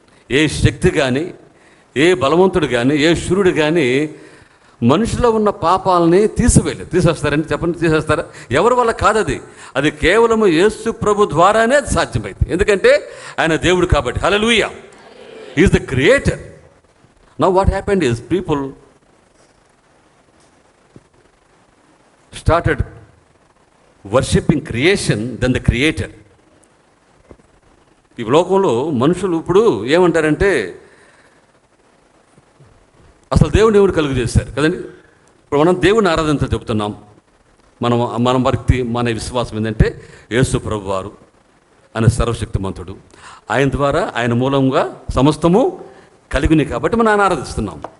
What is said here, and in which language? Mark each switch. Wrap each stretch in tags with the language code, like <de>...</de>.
<te>ఏ శక్తి కానీ, ఏ బలవంతుడు కానీ, ఏ శూరుడు కానీ మనుషులో ఉన్న పాపాలని తీసేస్తారండి చెప్పండి, తీసేస్తారా? ఎవరి వల్ల కాదు అది. అది కేవలము యేసు ప్రభు ద్వారానే అది సాధ్యమైంది. ఎందుకంటే ఆయన దేవుడు కాబట్టి. హల్లెలూయా,</te> <en>He is the creator. Now what happened is people started worshipping creation than the creator.</en> <te>ఈ లోకంలో మనుషులు ఇప్పుడు ఏమంటారంటే అసలు దేవుని ఎవరు కలుగు చేశారు కదండి. ఇప్పుడు మనం దేవుని ఆరాధించ చెబుతున్నాం. మన భక్తి, మన విశ్వాసం ఏంటంటే యేసు ప్రభు వారు ఆయన సర్వశక్తిమంతుడు, ఆయన ద్వారా ఆయన మూలంగా సమస్తము కలిగినాయి కాబట్టి మనం ఆయన ఆరాధిస్తున్నాం.</te>